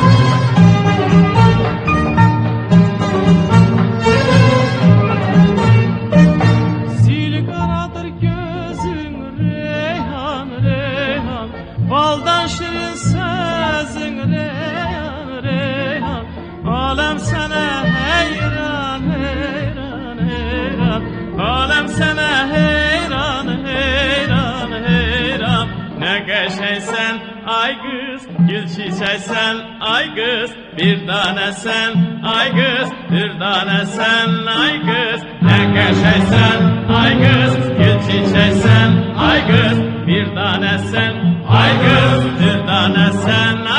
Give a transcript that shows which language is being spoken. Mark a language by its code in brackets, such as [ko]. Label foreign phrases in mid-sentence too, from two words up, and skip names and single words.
[tr] Sil karadır gözün reyhan reyhan, baldan şirin sözün reyhan reyhan. Alem sana heyran heyran heyran, alem sana heyran heyran heyran. [az] Ne qəşəngsən ay qız, gül çiçəksən ay qız, bir danəsən ay qız, dürdanəsən ay qız, nə qəşəngsən ay qız, gül çiçəksən ay qız, bir danəsən ay qız, dürdanəsən